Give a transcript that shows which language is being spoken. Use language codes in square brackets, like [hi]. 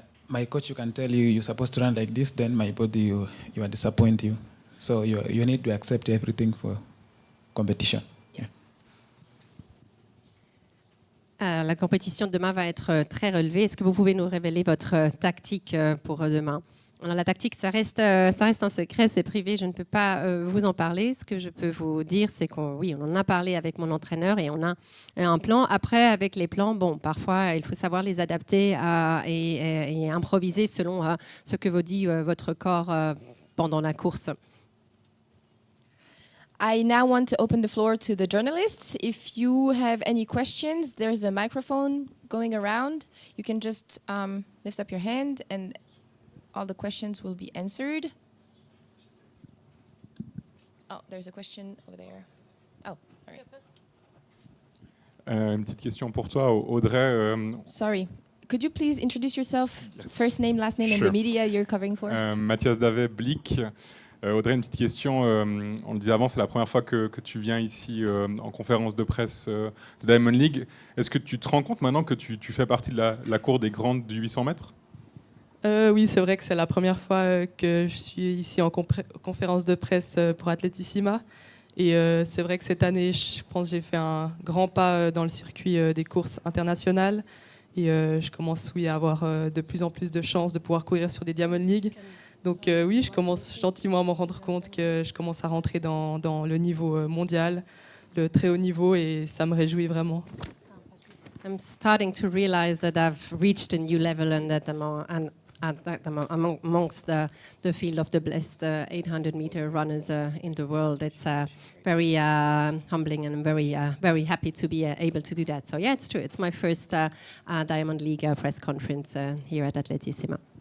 [en] My coach, you can tell you're supposed to run like this. Then my body, you will disappoint you. So you need to accept everything for competition. [fr] La compétition de demain va être très relevée. Est-ce que vous pouvez nous révéler votre tactique pour demain? Alors, la tactique, ça reste un secret, c'est privé, je ne peux pas vous en parler. Ce que je peux vous dire, c'est qu'on en a parlé avec mon entraîneur et on a un plan. Après, avec les plans, parfois, il faut savoir les adapter et improviser selon ce que vous dit votre corps pendant la course. [en] I now want to open the floor to the journalists. If you have any questions, there's a microphone going around. You can just lift up your hand and all the questions will be answered. Oh, there's a question over there. Oh, sorry. [fr] Une petite question pour toi, Audrey. [en] Sorry. Could you please introduce yourself, Yes. first name, last name, Sure. and the media you're covering for? Mathias Davet, Blick. [fr] Audrey, une petite question. On le disait avant, c'est la première fois que tu viens ici en conférence de presse de Diamond League. Est-ce que tu te rends compte maintenant que tu fais partie de la cour des grandes du 800 mètres? Oui, c'est vrai que c'est la première fois que je suis ici en conférence de presse pour Atletissima. Et c'est vrai que cette année, je pense que j'ai fait un grand pas dans le circuit des courses internationales. Et je commence à avoir de plus en plus de chances de pouvoir courir sur des Diamond League. Donc oui, je commence gentiment à m'en rendre compte que je commence à rentrer dans le niveau mondial, le très haut niveau, et ça me réjouit vraiment. [en] I'm starting to realize that I've reached a new level and that amongst the field of the best 800-meter runners in the world. It's very humbling, and I'm very happy to be able to do that. So yeah, it's true. It's my first Diamond League press conference here at Atletissima.